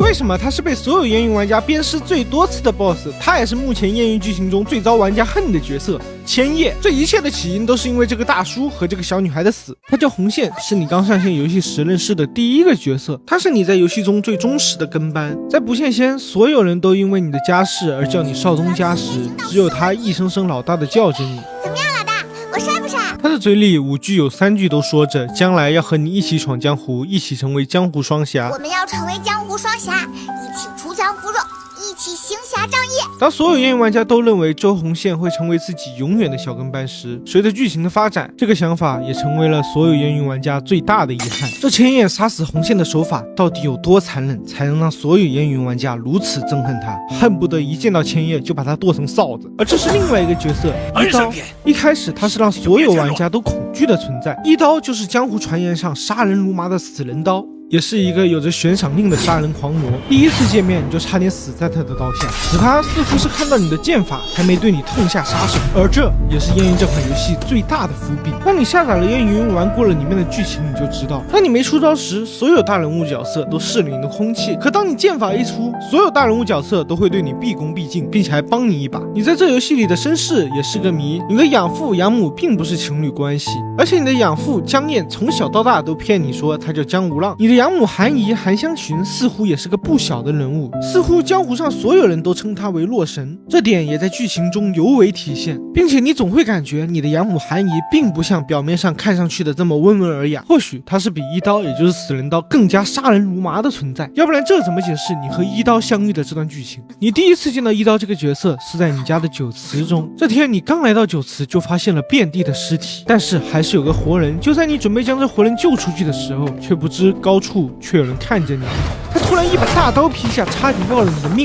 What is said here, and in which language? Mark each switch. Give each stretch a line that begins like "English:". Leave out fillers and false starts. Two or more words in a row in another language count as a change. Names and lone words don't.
Chinese: 為什麼他是被所有烟雲玩家鞭屍最多次的 BOSS？他也是目前烟云剧情中最遭玩家恨的角色千叶。这一切的起因都是因为这个大叔和这个小女孩的死。他叫红线，是你刚上线遊戲時認識的第一個角色，他是你在遊戲中最忠實的跟班。在不線仙，所有人都因為你的家世而叫你少東家時，只有他一聲聲老大的叫着你。怎麼樣，老大？我帥不帥？他的嘴裡5句有3句都說着將來要和你一起闖江湖，一起成為江湖雙俠。我們要成為江湖雙俠，一起鋤強扶弱，一起行俠仗義。當所有煙雲玩家都認為周紅線會成為自己永遠的小跟班時，隨着劇情的發展，這個想法也成為了所有煙雲玩家最大的遺憾。這千葉殺死紅線的手法到底有多殘忍，才能讓所有煙雲玩家如此憎恨他，恨不得一見到千葉就把他剁成臊子。而這是另外一個角色一刀，一開始他是讓所有玩家都恐懼的存在。一刀就是江湖傳言上殺人如麻的死人刀，也是一個有着懸賞令的殺人狂魔。第一次見面你就差點死在他的刀下，可他似乎是看到你的劍法，還沒對你痛下殺手。而這也是煙雲這款遊戲最大的伏筆。當你下載了煙雲，玩過了裡面的劇情，你就知道，當你沒出招時，所有大人物角色都視了你的空氣；可當你劍法一出，所有大人物角色都會對你畢恭畢敬，並且還幫你一把。你在這遊戲裡的身世也是個謎，你的養父養母並不是情侶關係，而且你的養父江燕從小到大都騙你說他叫江無浪。你的養母韓姨韓香尋似乎也是個不小的人物，似乎江湖上所有人都稱她為洛神，這點也在劇情中尤為體現，並且你總會感覺你的養母韓姨並不像表面上看上去的這麼溫文爾雅，或許她是比一刀也就是死人刀更加殺人如麻的存在，要不然這怎麼解釋你和一刀相遇的這段劇情？你第一次見到一刀這個角色是在你家的酒池中，這天你剛來到酒池就發現了遍地的屍體，但是還是有個活人，就在你準備將這活人救出去的時候，卻不知高處卻有人看着你，他突然一把大刀劈下，差點要了你的命。